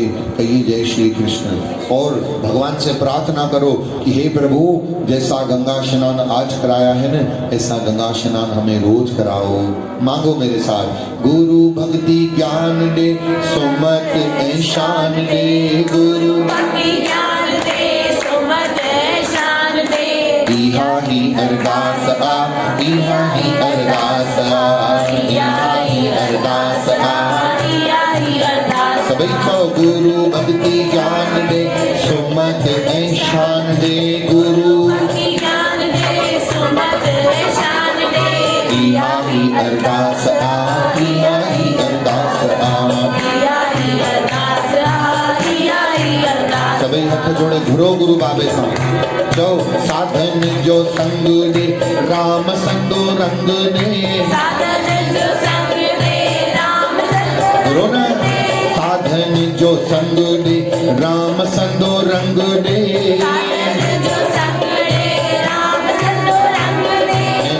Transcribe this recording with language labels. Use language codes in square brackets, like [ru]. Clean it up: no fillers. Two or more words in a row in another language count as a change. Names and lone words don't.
[hi] कहिए जय श्री कृष्ण और भगवान से प्रार्थना करो कि हे प्रभु, जैसा गंगा स्नान आज कराया है ना, ऐसा गंगा स्नान हमें रोज कराओ। मांगो मेरे साथ, गुरु भक्ति ज्ञान दे, सुमत ऐशान दे, गुरु भक्ति ज्ञान दे, सुमत ऐशान दे। [sd] इहा ही अरदास आ, इहा ही अरदास आ, इहा ही अरदास आ। [hi] सभी को गुरु भक्ति ज्ञान दे, सुमत ऐशान दे, गुरु भक्ति ज्ञान दे, सुमत ऐशान दे। [sd] इहा ही अरदास आ, इहा ही अरदास आ। सभी हाथ जोड़े घुरो गुरु बाबे सां, जो साधन जो संग दे, राम संगो रंग दे। साधन जो संग दे, राम संग घुरो ना, साधन जो संग दे, राम संगो रंग दे। साधन जो संग दे, राम संग रंग दे।